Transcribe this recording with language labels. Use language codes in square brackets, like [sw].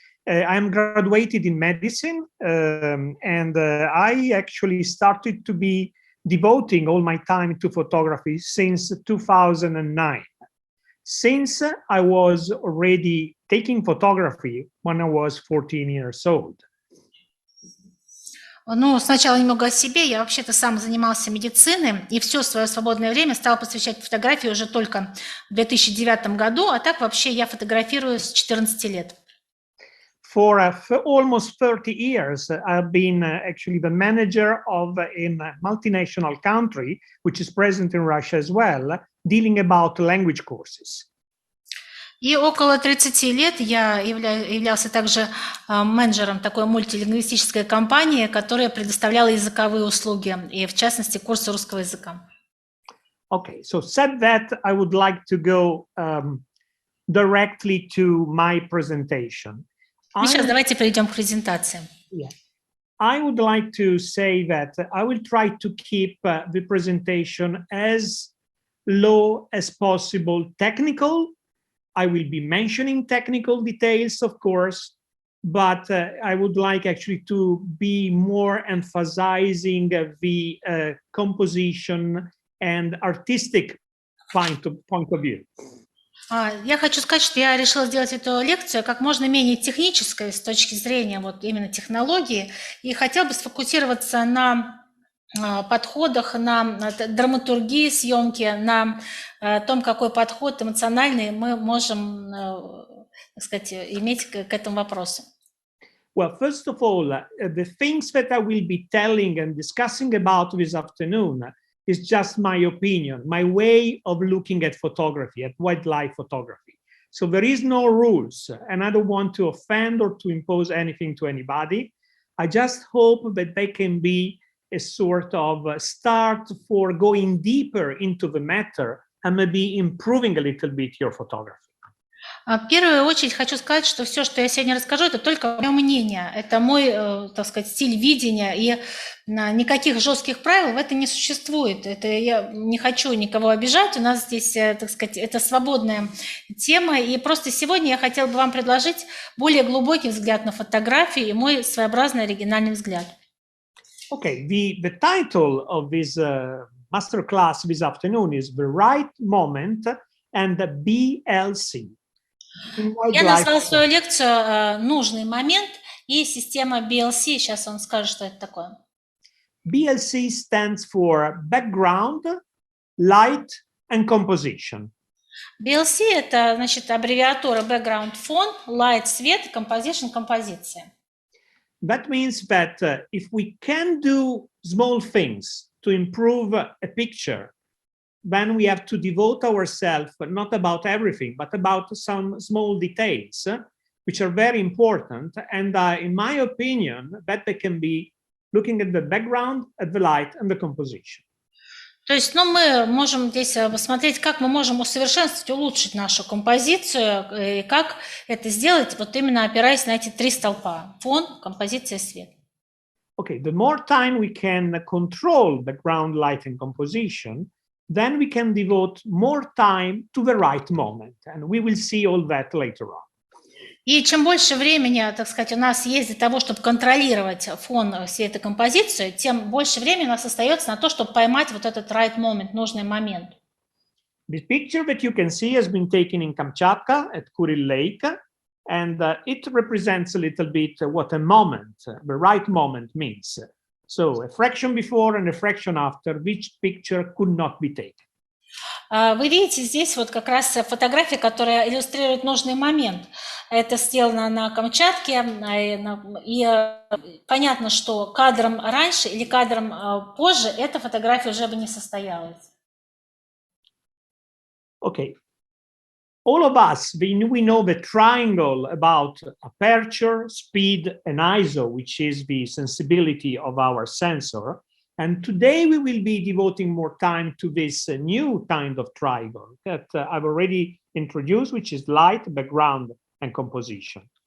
[en] I'm graduated in medicine, and I actually started to be devoting all my time to photography since 2009. Since I was already taking photography when I was 14 years old. [ru] Ну, сначала немного о себе. Я вообще-то сам занимался медициной и все свое свободное время стал посвящать фотографии уже только в 2009 году, а так вообще я фотографирую с 14 лет. [en] For almost 30 years, I've been actually the manager of a multinational country, which is present in Russia as well, dealing about language courses. [ru] И около 30 лет я являлся также менеджером такой мультилингвистической компании, которая предоставляла языковые услуги, и в частности курсы русского языка. [en] Okay, so said that, I would like to go directly to my presentation. [ru] Сейчас давайте перейдем к презентации. [en] Yeah. I would like to say that I will try to keep the presentation as low as possible technical. I will be mentioning technical details, of course, but I would like actually to be more emphasizing the composition and artistic point of view. [ru] Я хочу сказать, что я решила сделать эту лекцию как можно менее технической с точки зрения вот именно технологии, и хотела бы сфокусироваться на подходах, на драматургии съемки, на том, какой подход эмоциональный мы можем, так сказать, иметь к этому вопросу. [en] Well, first of all, the things that I will be telling and discussing about this afternoon is just my opinion, my way of looking at photography, at wildlife photography. So there is no rules, and I don't want to offend or to impose anything to anybody. I just hope that they can be a sort of start for going deeper into the matter and maybe improving a little bit your photography. [ru] В первую очередь хочу сказать, что все, что я сегодня расскажу, это только мое мнение, это мой, так сказать, стиль видения, и никаких жестких правил в этом не существует. Это я не хочу никого обижать, у нас здесь, так сказать, это свободная тема, и просто сегодня я хотела бы вам предложить более глубокий взгляд на фотографии и мой своеобразный оригинальный взгляд. [en] Okay, the title of this masterclass this afternoon is The Right Moment and the BLC. [ru] Я назвала свою лекцию «Нужный момент» и система BLC. Сейчас он скажет, что это такое. [en] BLC stands for Background, Light and Composition. [ru] BLC – это, значит, аббревиатура Background – фон, Light – свет, Composition – композиция. [en] That means that if we can do small things to improve a picture, then we have to devote ourselves not about everything, but about some small details, which are very important. And in my opinion, that they can be looking at the background, at the light, and the composition. [ru] То есть, мы можем здесь посмотреть, как мы можем усовершенствовать, улучшить нашу композицию, и как это сделать, вот именно опираясь на эти три столпа: фон, композиция, свет. [en] Okay, the more time we can control background, light, and composition, then we can devote more time to the right moment. And we will see all that later on. [ru] И чем больше времени, так сказать, у нас есть для того, чтобы контролировать фон, всей этой композицию, тем больше времени у нас остается на то, чтобы поймать вот этот [en] right moment, [ru] нужный момент. [en] This picture that you can see has been taken in Kamchatka at Kuril Lake, and it represents a little bit what a moment, the right moment means. So a fraction before and a fraction after, which picture could not be taken. [ru] Вы видите здесь вот как раз фотография, которая иллюстрирует нужный момент. Это сделано на Камчатке, и понятно, что кадром раньше или кадром позже эта фотография уже бы не состоялась. [en] Okay. All of us, we know the triangle about aperture, speed, and ISO, which is the sensibility of our sensor. And today we will be devoting more time to this new kind of triangle that I've already introduced, which is light, background, and composition.